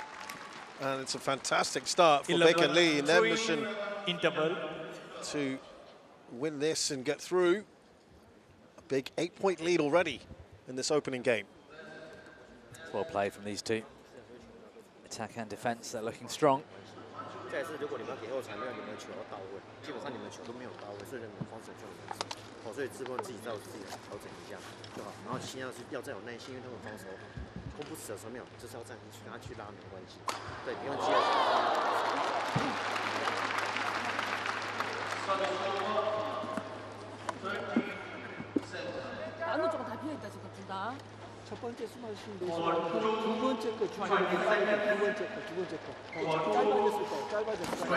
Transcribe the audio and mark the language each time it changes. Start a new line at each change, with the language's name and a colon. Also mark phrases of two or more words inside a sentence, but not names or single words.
English: And it's a fantastic start for Baek and Lee in their mission to win this and get through. A big 8-point lead already in this opening game. Well played from these two. Attack and defense, they're looking strong.
Chinese: 再次，如果你们给后场没有你们球到位，基本上你们球都没有到位，所以你们防守就很难受。哦，所以自己照自己调整一下就好。然后先要再有耐心，因为他们防守攻不死的时候没有，就是要这样去跟他去拉没关系。对，不用急着。
Korean: 안으로 다 비어 있다 지금 둘 다. 첫 번째 스마시인데 두 번째 거 중요해. 두 번째 거. 짧아졌을 거야. 짧아졌을 거야.